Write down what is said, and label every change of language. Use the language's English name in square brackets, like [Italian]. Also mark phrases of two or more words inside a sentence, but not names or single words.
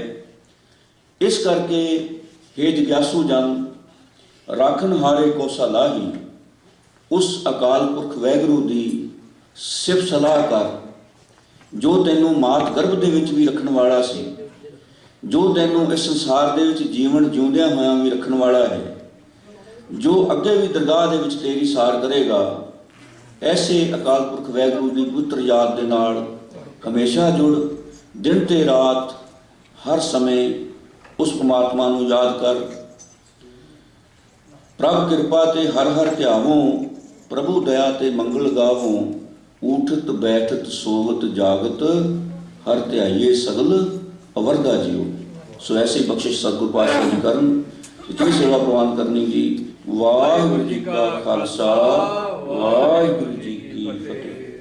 [Punjabi] ਇਸ ਕਰਕੇ ਹੇ ਜਗਿਆਸੂ ਜਨ ਰਾਖਨਹਾਰੇ ਕੋ ਸਲਾਹੀ, ਉਸ ਅਕਾਲ ਪੁਰਖ ਵਾਹਿਗੁਰੂ ਦੀ ਸਿਫ਼ਤ ਸਲਾਹ ਕਰ ਜੋ ਤੈਨੂੰ ਮਾਤ ਗਰਭ ਦੇ ਵਿਚ ਭੀ ਰੱਖਣ ਵਾਲਾ ਸੀ, ਜੋ ਤੈਨੂੰ ਇਸ ਸੰਸਾਰ ਦੇ ਵਿਚ ਜੀਵਨ ਜਿਉਂਦਿਆਂ ਹੋਇਆਂ ਭੀ ਰੱਖਣ ਵਾਲਾ ਹੈ, ਜੋ ਅੱਗੇ ਭੀ ਦਰਗਾਹ ਦੇ ਵਿਚ ਤੇਰੀ ਸਾਰ ਕਰੇਗਾ। ਐਸੇ ਅਕਾਲ ਪੁਰਖ ਵਾਹਿਗੁਰੂ ਦੀ ਪਵਿੱਤਰ ਯਾਦ ਦੇ ਨਾਲ ਹਮੇਸ਼ਾ ਜੁੜ, ਦਿਨ ਤੇ ਰਾਤ ਹਰ ਸਮੇਂ ਉਸ ਪਰਮਾਤਮਾ ਨੂੰ ਯਾਦ ਕਰ। ਪ੍ਰਭ ਕਿਰਪਾ ਤੇ ਹਰਿ ਹਰਿ ਧਿਆਵਉ, ਪ੍ਰਭੂ ਦਇਆ ਤੇ ਮੰਗਲ ਗਾਵਉ, ਊਠਤ ਬੈਠਤ ਸੋਵਤ ਜਾਗਤ ਹਰਿ ਧਿਆਈਐ ਸਗਲ ਅਵਰਦਾ ਜੀਉ। ਸੋ ਐਸੀ ਬਖ਼ਸ਼ਿਸ਼ ਸਤਗੁਰੂ ਪਾਤਸ਼ਾਹ ਜੀ ਕਰਨ, ਇਤਨੀ ਸੇਵਾ ਪ੍ਰਵਾਨ ਕਰਨੀ ਜੀ। ਵਾਹਿਗੁਰੂ ਜੀ ਕਾ ਖ਼ਾਲਸਾ ਵਾਹਿਗੁਰੂ ਜੀ ਕੀ ਫ਼ਤਿਹ।